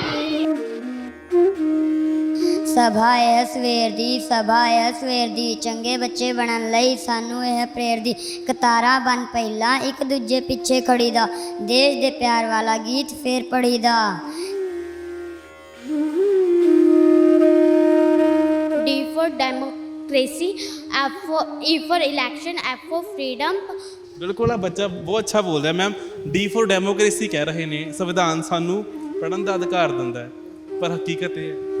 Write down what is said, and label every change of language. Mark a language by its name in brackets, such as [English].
[Punjabi] ਸਭਾ ਹੈ ਸਵੇਰ ਦੀ ਚੰਗੇ ਬੱਚੇ ਬਣਨ ਲਈ ਸਾਨੂੰ ਇਹ ਪ੍ਰੇਰਦੀ ਕਤਾਰਾਂ ਬਣ ਪਹਿਲਾਂ ਇੱਕ ਦੂਜੇ ਪਿੱਛੇ ਖੜੀ ਦਾ ਦੇਸ਼ ਦੇ ਪਿਆਰ ਵਾਲਾ ਗੀਤ ਫੇਰ ਪੜੀ ਦਾ [English] D for democracy, E for election, F for freedom. [Punjabi] ਬਿਲਕੁਲ ਆ ਬੱਚਾ ਬਹੁਤ ਅੱਛਾ ਬੋਲ ਰਿਹਾ ਮੈਮ। ਡੀ ਫॉर ਡੈਮੋਕ੍ਰੇਸੀ ਕਹਿ ਰਹੇ ਨੇ। ਸੰਵਿਧਾਨ ਸਾਨੂੰ ਪੜ੍ਹਨ ਦਾ ਅਧਿਕਾਰ ਦਿੰਦਾ ਹੈ ਪਰ ਹਕੀਕਤ ਇਹ ਹੈ